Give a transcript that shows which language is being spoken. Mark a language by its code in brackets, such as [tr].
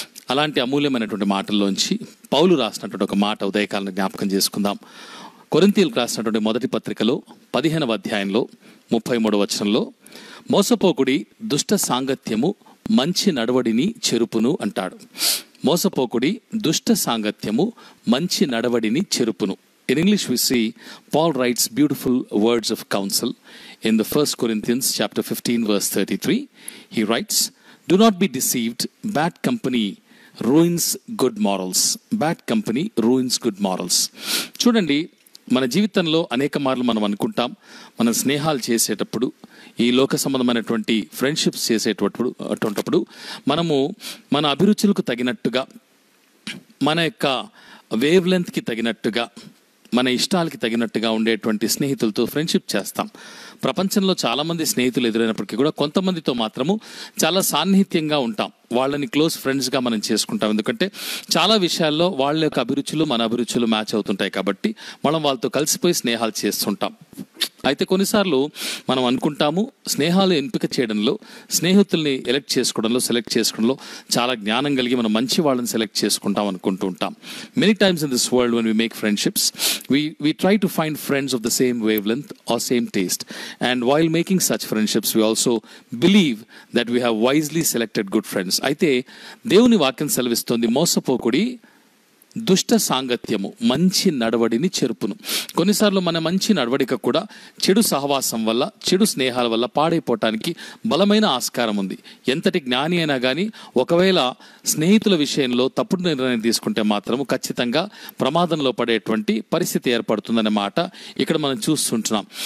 [te] అలాంటి అమూల్యమైనటువంటి మాటల్లోంచి పౌలు రాసినటువంటి ఒక మాట ఉదయకాలను జ్ఞాపకం చేసుకుందాం. కొరింథీయులకు రాసినటువంటి మొదటి పత్రికలో 15వ అధ్యాయంలో 33వ వచనంలో, మోసపోకుడి దుష్ట సాంగత్యము మంచి నడవడిని చెరుపును అంటాడు. మోసపోకుడి దుష్ట సాంగత్యము మంచి నడవడిని చెరుపును. [en] In English we see Paul writes beautiful words of counsel in the 1 Corinthians chapter 15 verse 33. He writes, "Do not be deceived, bad company ruins good morals." Bad company ruins good morals. [te] చూడండి, మన జీవితంలో అనేక మార్లు మనం అనుకుంటాం, మనం స్నేహాలు చేసేటప్పుడు, ఈ లోక సంబంధమైనటువంటి ఫ్రెండ్షిప్స్ చేసేటప్పుడు మనము మన అభిరుచులకు తగినట్టుగా, మన యొక్క వేవ్ లెంత్కి తగినట్టుగా, మన ఇష్టాలకి తగినట్టుగా ఉండేటువంటి స్నేహితులతో ఫ్రెండ్షిప్ చేస్తాం. ప్రపంచంలో చాలామంది స్నేహితులు ఎదురైనప్పటికీ కూడా కొంతమందితో మాత్రము చాలా సాన్నిహిత్యంగా ఉంటాం. వాళ్ళని క్లోజ్ ఫ్రెండ్స్గా మనం చేసుకుంటాం. ఎందుకంటే చాలా విషయాల్లో వాళ్ళ యొక్క అభిరుచులు మన అభిరుచులు మ్యాచ్ అవుతుంటాయి కాబట్టి మనం వాళ్ళతో కలిసిపోయి స్నేహాలు చేస్తుంటాం. అయితే కొన్నిసార్లు మనం అనుకుంటాము, స్నేహాలు ఎంపిక చేయడంలో, స్నేహితుల్ని సెలెక్ట్ చేసుకోవడంలో చాలా జ్ఞానం కలిగి మనం మంచి వాళ్ళని సెలెక్ట్ చేసుకుంటాం అనుకుంటూ ఉంటాం. [en] Many times in this world when we make friendships, we try to find friends of the same wavelength or same taste, and while making such friendships we also believe that we have wisely selected good friends. [te] అయితే దేవుని వాక్యం సెలవిస్తోంది, మోసపోకుడి దుష్ట సాంగత్యము మంచి నడవడిని చెరుపును. కొన్నిసార్లు మన మంచి నడవడిక కూడా చెడు సహవాసం వల్ల, చెడు స్నేహాల వల్ల పాడైపోవటానికి బలమైన ఆస్కారం ఉంది. ఎంతటి జ్ఞాని అయినా కానీ ఒకవేళ స్నేహితుల విషయంలో తప్పుడు నిర్ణయం తీసుకుంటే మాత్రము ఖచ్చితంగా ప్రమాదంలో పడేటువంటి పరిస్థితి ఏర్పడుతుందనే మాట ఇక్కడ మనం చూస్తుంటున్నాం.